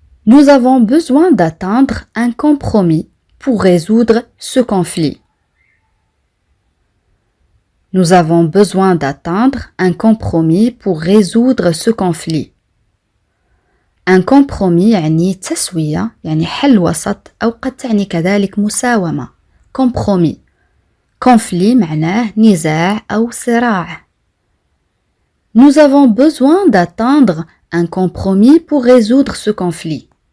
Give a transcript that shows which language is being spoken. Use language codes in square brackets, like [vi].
[fr] Nous avons besoin d'atteindre un compromis pour résoudre ce conflit. Nous avons besoin d'atteindre un compromis pour résoudre ce conflit. [ar] Un compromis يعني تسوية يعني حل وسط أو قد تعني كذلك مساومة. [fr] compromis. [ar] conflit معناه نزاع أو صراع. [fr] Nous avons besoin d'atteindre un compromis pour résoudre ce conflit.